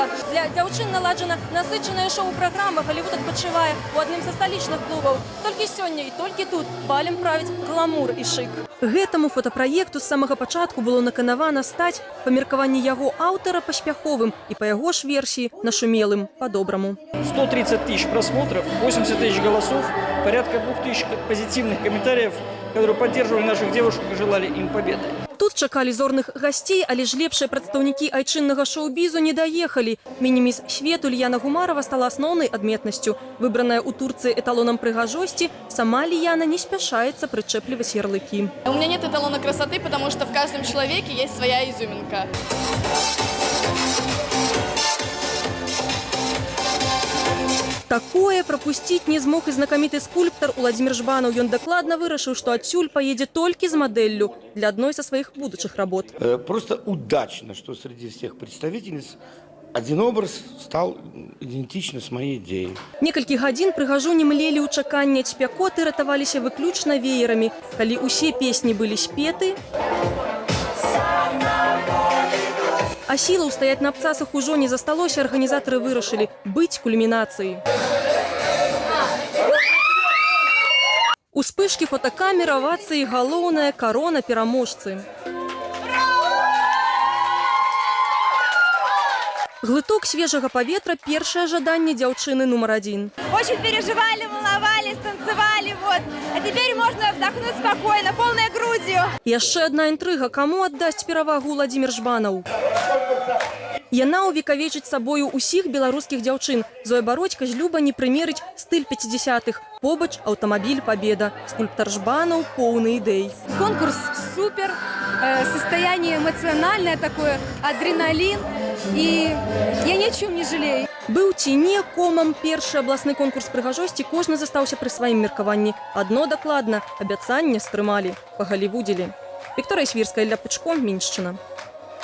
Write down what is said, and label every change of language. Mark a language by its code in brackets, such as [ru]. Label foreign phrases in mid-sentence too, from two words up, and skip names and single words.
[be] Для дзяўчын наладжана насычаная шоу-праграма. Галівуд адпачывае у адным са сталічных клубаў. Толькі сёння і толькі тут балем правіць гламур і шык. Гэтаму фотапраекту з самага пачатку было наканавана стаць, па меркаванні яго аўтара, паспяховым і па яго ж версіі нашумелым па-добраму. [ru] 130 тысяч просмотров, 80 тысяч голосов, порядка 2000 позитивных комментариев, которые поддерживали наших девушек и желали им победы. [be] Тут чакалі зорных гасцей, але ж лепшыя прадстаўнікі айчыннага шоу-бізу не даехалі. Мініміс свету Ліяна Гумарова стала асноўнай адметнасцю. Выбраная ў Турцыі эталонам прыгажосці, сама Ліяна не спяшаецца прычэпліваць ярлыкі. [ru] У меня нет эталона красоты, потому что в каждом человеке есть своя изюминка. [be] Такое пропусціць не змог і знакаміты скульптар Уладзімір Жбанаў. Ён дакладна вырашыў, што адсюль паедзе толькі з мадэллю для адной са сваіх будучых работ. [ru] Просто удачно, что среди всех представительниц один образ стал идентичен с моей идеей. [be] Некалькі гадзін прыгажуні млелі ў чаканні ад спякоты, ратаваліся выключна веерамі. Калі ўсе песні былі спеты, а сілаў стаяць на абцасах ужо не засталося, арганізатары вырашылі быць кульмінацыяй. Успышкі фотокамер, авацыі, галоўная карона пераможцы. Глыток свежага паветра – першае жаданне дзяўчыны нумар 1. [ru] Очень переживали, волновались, танцевали, вот. А теперь можно вдохнуть спокойно, полной грудью. [be] Яшчэ адна інтрыга. Каму аддасць перавагу Уладзімір Жбанаў? Яна ўвекавечыць сабою ўсіх беларускіх дзяўчын. Зоя Бародзька з Люба не прымерыць стыль 50-х. Побач аўтамабіль «Победа». Скульптар Жбанаў поўны ідэй. [ru] Конкурс супер, состояние эмоциональное такое, адреналин. И я ни о чем не жалею. [be] Быў ці не комам першы абласны конкурс прыгажосці, кожны застаўся пры сваім меркаванні. Адно дакладна – абяцанне стрымалі, пагалівудзілі. Вікторыя Свірская, Ілля Пучко, Міншчына.